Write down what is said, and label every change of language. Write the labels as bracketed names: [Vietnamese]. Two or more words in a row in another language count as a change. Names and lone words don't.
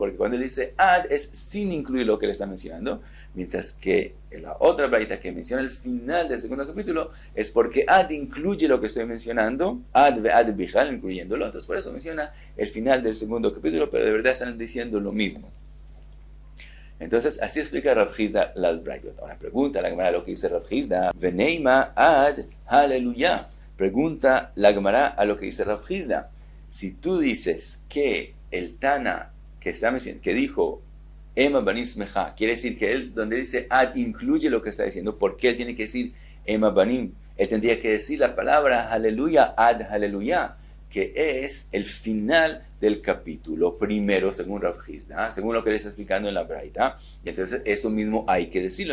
[Spanish] Porque cuando él dice ad es sin incluir lo que le está mencionando, mientras que la otra braita que menciona el final del segundo capítulo es porque ad incluye lo que estoy mencionando, [Hebrew] עד ועד בכלל, [Spanish] incluyéndolo. Entonces por eso menciona el final del segundo capítulo, pero de verdad están diciendo lo mismo. Entonces así explica Rav Hizda las braitot. Ahora pregunta la Gemara lo que dice Rav Hizda, [Hebrew] ונאמה עד הללויה. [Spanish] Pregunta la Gemara a lo que dice Rav Hizda. Si tú dices que el Tana que dijo [Hebrew] אם הבנים שמחה, [Spanish] quiere decir que él, donde dice ad, incluye lo que está diciendo, ¿por qué él tiene que decir [Hebrew] אם הבנים? [Spanish] Él tendría que decir la palabra aleluya, [Hebrew] עד הללויה, [Spanish] que es el final del capítulo primero, según Rav Hizda, según lo que él está explicando en la braita, y entonces eso mismo hay que decirlo.